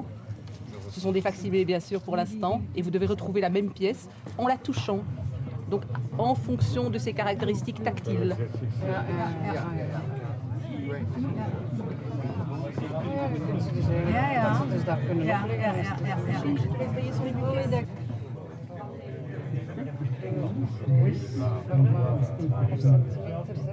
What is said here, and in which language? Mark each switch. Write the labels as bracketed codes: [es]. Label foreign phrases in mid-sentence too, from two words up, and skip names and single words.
[fr] Ce sont des facsimilés bien sûr pour l'instant et vous devez retrouver la même pièce en la touchant Donc en fonction de ses caractéristiques tactiles. [nl] Ja, dat ze dus dat kunnen opleggen. Formaat 10 centimeter,